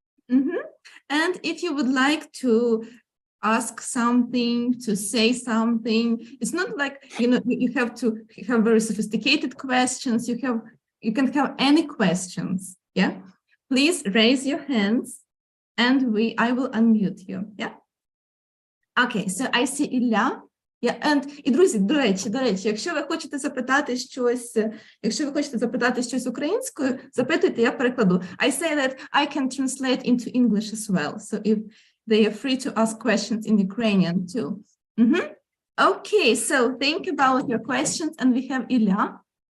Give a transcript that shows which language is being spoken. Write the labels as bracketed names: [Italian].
[English] And if you would like to ask something, to say something, it's not like, you know, you have to have very sophisticated questions. You can have any questions. Yeah. Please raise your hands and I will unmute you. Yeah. Okay. So I see Ілля. [Ukrainian] І, друзі, до речі, якщо ви хочете запитати щось українською, запитуйте, я перекладу. [English] I say that I can translate into English as well. So if they are free to ask questions in Ukrainian too. Okay, so think about your questions, and we have Ilya.